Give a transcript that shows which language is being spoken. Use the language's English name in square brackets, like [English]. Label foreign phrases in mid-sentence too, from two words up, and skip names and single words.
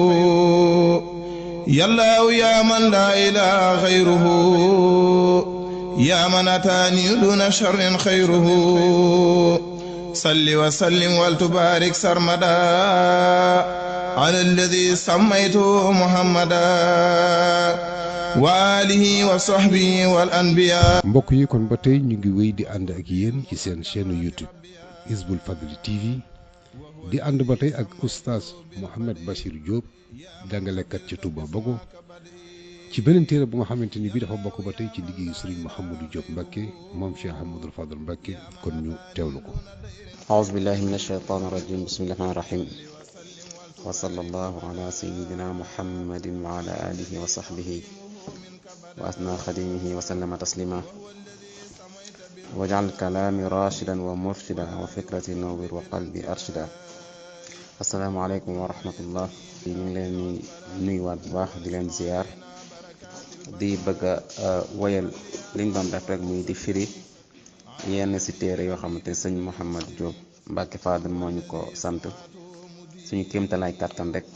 [Arabic] يا الله يا من لا إله غيره، يا من أتاني دون شر خيره. صل وسلم ولتبارك سرمدا على الذي سميته محمدا وآله وصحبه والأنبياء. [Wolof] mbokk yi kon ba tey ñu ngi wéy di ànd ak yéen ci seen chaîne YouTube Hizbul Fadli TV di ànd ba tey ak oustaz Mouhamed Bachir Diop jàngalekat ci Touba Bogo ci beneen téere bu nga xamante ni bii dafa bokk ba tey ci liggéeyu Serigne Mouhamadou Diop Mbacké moom Cheikh Ahmadoul Fadal Mbacké kon ñu teewlu ko. [Arabic] أعوذ بالله من الشيطان الرجيم. بسم الله الرحمن الرحيم. وصلى الله على سيدنا محمد وعلى آله وصحبه وأثنى خديمه وسلم تسليما واجعل كلامي راشدا ومرشدا وفكرتي نور وقلبي أرشدا. السلام عليكم ورحمة الله. [Wolof] ñu ngi leen di nuyuwaat bu baax di leen ziar di bëgg a woyal liñ doon def rek muy di firi yenn si téere yoo xamante ne sëñ Mouhamed Diop Mbacké Fadal moo ñu ko sant suñu kéemtalaay kàttan rek.